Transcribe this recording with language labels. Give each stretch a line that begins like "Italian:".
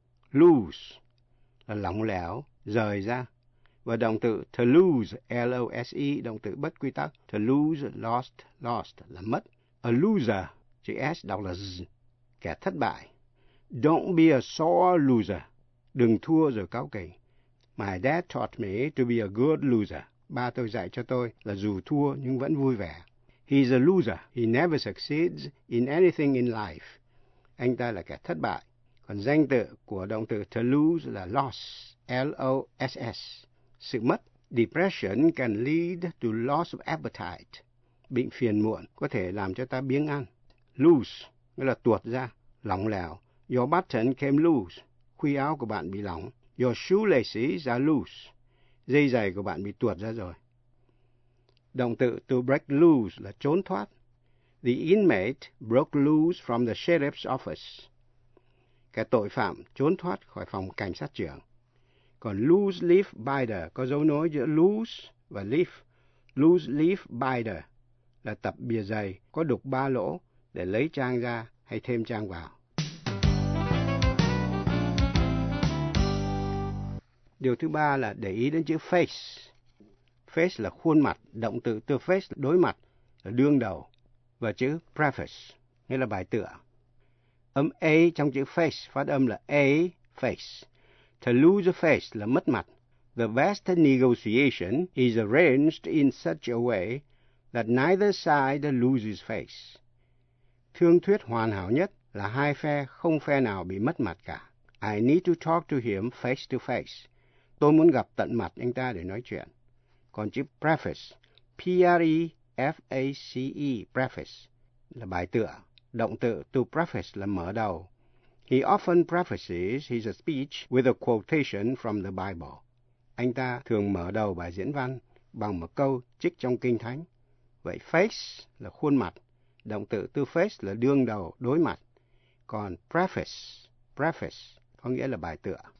Vietnamese: Loose là lỏng lẻo, rời ra. Và động từ to lose, L-O-S-E, động từ bất quy tắc. To lose, lost, lost là mất. A loser, chữ S đọc là Z, kẻ thất bại.
English: Don't be a sore loser,
Vietnamese: đừng thua rồi cáu kỉnh.
English: My dad taught me to be a good loser.
Vietnamese: Ba tôi dạy cho tôi là dù thua nhưng vẫn vui vẻ.
English: He's a loser. He never succeeds in anything in life.
Vietnamese: Anh ta là kẻ thất bại. Còn danh tự của động từ to lose là loss, L-O-S-S. Sự mất.
English: Depression can lead to loss of appetite.
Vietnamese: Bệnh phiền muộn có thể làm cho ta biếng ăn. Loose, nghĩa là tuột ra, lỏng lẻo.
English: Your button came loose.
Vietnamese: Khuy áo của bạn bị lỏng.
English: Your shoelaces are loose.
Vietnamese: Dây giày của bạn bị tuột ra rồi. Động từ to break loose là trốn thoát.
English: The inmate broke loose from the sheriff's office.
Vietnamese: Kẻ tội phạm trốn thoát khỏi phòng cảnh sát trưởng. Còn loose leaf binder có dấu nối giữa loose và leaf. Loose leaf binder là tập bìa giày có đục ba lỗ để lấy trang ra hay thêm trang vào. Điều thứ ba là để ý đến chữ face. Face là khuôn mặt, động từ to face là đối mặt, là đương đầu. Và chữ preface, nghĩa là bài tựa. Âm A trong chữ face phát âm là A, face. To lose a face là mất mặt.
English: The best negotiation is arranged in such a way that neither side loses face.
Vietnamese: Thương thuyết hoàn hảo nhất là hai phe, không phe nào bị mất mặt cả.
English: I need to talk to him face to face.
Vietnamese: Tôi muốn gặp tận mặt anh ta để nói chuyện. Còn chữ preface, P-R-E-F-A-C-E, preface, là bài tựa. Động từ to preface là mở đầu.
English: He often prefaces his speech with a quotation from the Bible.
Vietnamese: Anh ta thường mở đầu bài diễn văn bằng một câu trích trong Kinh Thánh. Vậy face là khuôn mặt. Động từ to face là đương đầu, đối mặt. Còn preface, preface, có nghĩa là bài tựa.